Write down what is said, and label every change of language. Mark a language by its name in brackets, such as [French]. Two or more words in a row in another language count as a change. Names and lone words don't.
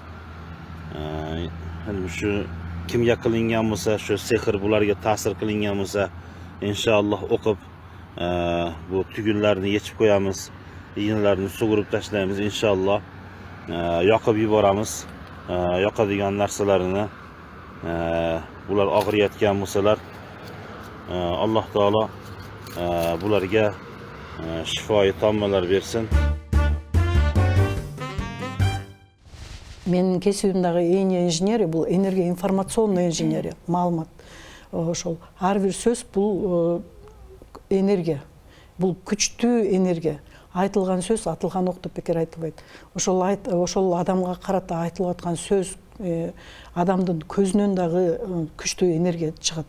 [Uzbek] Endi shu kimga qilingan bo'lsa, shu sehr bularga ta'sir qilingan bo'lsa, inshaalloh o'qib bu tugunlarni yechib qo'yamiz, ignalarni sug'urib tashlaymiz inshaalloh. Yoqib yuboramiz. Yoqadigan narsalarini bular og'riyotgan bo'lsalar, Alloh taolo bularga shifoyi tommalar bersin. [Kyrgyz] Менин кесибимдагы инженерия бул энергия информационный инженерия, маалымат. Ошол ар бир сөз бул энергия. Бул күчтүү энергия. Айтылган сөз атылган ок деп бекер айтылбайт. Ошол адамга карата айтылып аткан сөз адамдын көзүнөн дагы күчтүү энергия чыгат.